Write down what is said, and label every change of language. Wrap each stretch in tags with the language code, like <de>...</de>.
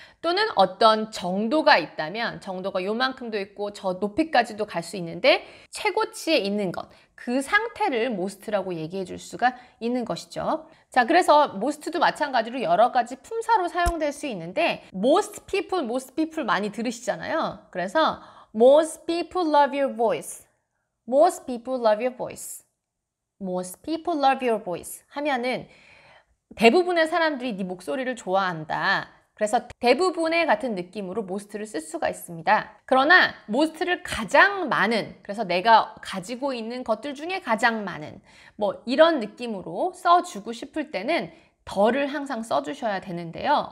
<ko>또는 어떤 정도가 있다면 정도가 요만큼도 있고 저 높이까지도 갈 수 있는데 최고치에 있는 것, 그 상태를 most라고 얘기해 줄 수가 있는 것이죠. 자, 그래서 most도 마찬가지로 여러 가지 품사로 사용될 수 있는데</ko> <en>most people</en> <ko>많이 들으시잖아요. 그래서</ko> <en>most people love your voice. Most people love your voice. Most people love your voice</en> <ko>하면은 대부분의 사람들이 네 목소리를 좋아한다. 그래서 대부분의 같은 느낌으로 most를 쓸 수가 있습니다. 그러나 most를 가장 많은, 그래서 내가 가지고 있는 것들 중에 가장 많은 뭐 이런 느낌으로 써주고 싶을 때는 더를 항상 써주셔야 되는데요.</ko>